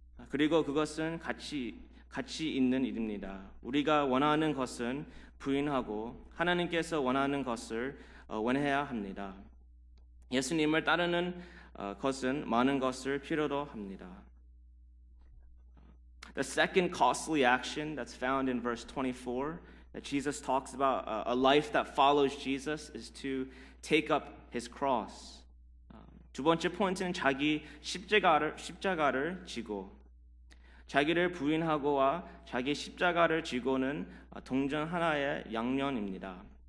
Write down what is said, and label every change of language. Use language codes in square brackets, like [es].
[ko] 그리고 그것은 가치 있는 일입니다. 우리가 원하는 것은 부인하고 하나님께서 원하는 것을 원해야 합니다. 예수님을 따르는 것은 많은 것을 필요로 합니다. [en] The second costly action that's found in verse 24 that Jesus talks about a life that follows Jesus is to take up his cross. [ko] 두 번째 포인트는 자기 십자가를 지고 자기를 부인하고와 자기 십자가를 지고는 동전 하나의 양면입니다.